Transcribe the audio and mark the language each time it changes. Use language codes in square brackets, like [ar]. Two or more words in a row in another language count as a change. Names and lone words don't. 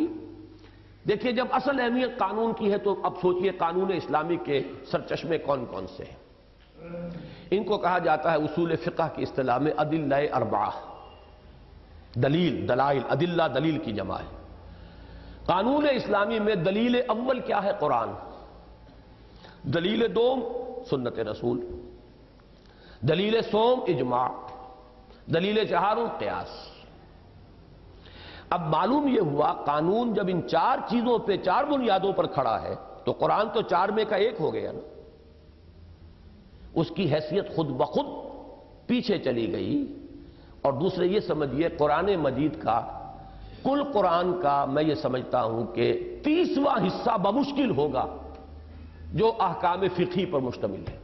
[ur] دیکھیے جب اصل اہمیت قانون کی ہے تو اب سوچئے قانون اسلامی کے سرچشمے کون کون سے ہیں۔ ان کو کہا جاتا ہے اصول فقہ کی اصطلاح میں ادلہ اربعہ، دلائل، ادلہ دلیل کی جمع ہے۔ قانون اسلامی میں دلیل اول کیا ہے؟ قرآن، دلیل دوم سنت رسول، دلیل سوم اجماع، دلیل چہارم قیاس۔ اب معلوم یہ ہوا قانون جب ان چار چیزوں پہ، چار بنیادوں پر کھڑا ہے تو قرآن تو چار میں کا ایک ہو گیا نا، اس کی حیثیت خود بخود پیچھے چلی گئی۔ اور دوسرے یہ سمجھیے قرآن مجید کا، کل قرآن کا میں یہ سمجھتا ہوں کہ 30واں حصہ بمشکل ہوگا جو احکام فقہی پر مشتمل ہے۔